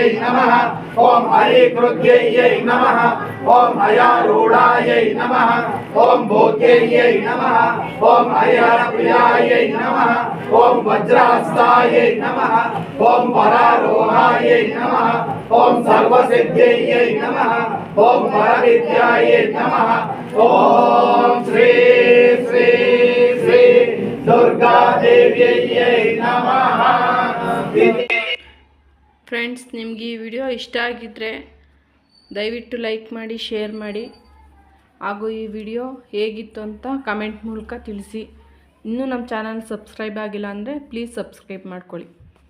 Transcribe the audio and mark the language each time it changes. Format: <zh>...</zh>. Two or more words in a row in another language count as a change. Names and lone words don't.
<sa>नमः ओम हरिकृत्यै नमः ओम हयारूढायै नमः ओम भोग्यै नमः ओम हरिहरप्रियायै नमः ओम वज्रहस्तायै नमः ओम वरारोहायै नमः ओम सर्वसिद्ध्यै नमः ओम वरविद्यायै नमः ओम श्री श्री श्री दुर्गा देव्यै नमः।</sa> <kn>ಫ್ರೆಂಡ್ಸ್, ನಿಮಗೆ ಈ ವಿಡಿಯೋ ಇಷ್ಟ ಆಗಿದ್ದರೆ ದಯವಿಟ್ಟು ಲೈಕ್ ಮಾಡಿ, ಶೇರ್ ಮಾಡಿ, ಹಾಗೂ ಈ ವಿಡಿಯೋ ಹೇಗಿತ್ತು ಅಂತ ಕಮೆಂಟ್ ಮೂಲಕ ತಿಳಿಸಿ. ಇನ್ನೂ ನಮ್ಮ ಚಾನಲ್ ಸಬ್ಸ್ಕ್ರೈಬ್ ಆಗಿಲ್ಲ ಅಂದರೆ</kn> <en>please subscribe</en> <kn>ಮಾಡ್ಕೊಳ್ಳಿ.</kn>